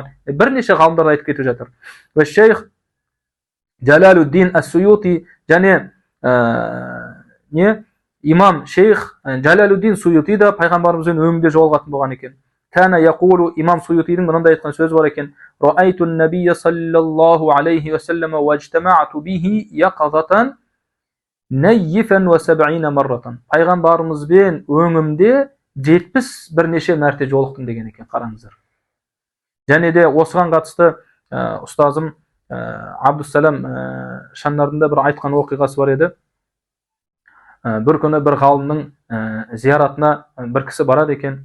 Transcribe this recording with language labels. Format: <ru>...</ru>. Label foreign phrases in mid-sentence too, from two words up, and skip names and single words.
<kk>Бірнеше ғалымдар айтып кетіп жатыр. Ва Шейх Джалалуддин Ас-Суйути, және имам Шейх Джалалуддин Суйути да пайғамбарымызбен өңінде жолығатын болған екен.</kk> <ar>كان يقول,</ar> <kk>имам Суйутидің мынандай айтқан сөз бар екен.</kk> <ar>رأيت النبي صلى الله عليه وسلم واجتمعت به يقظة نيفا وسبعين مرة.</ar> <kk>Пайғамбарымызбен өңімде 70 бірнеше мәрте жолықтым деген екен. Қараңыздар. Және де осыған қатысты ұстазым Абдуссалам Шаннарында бір айтқан оқиғасы бар еді. Бір күні бір ғалымның зияратына бір кісі барады екен.</kk>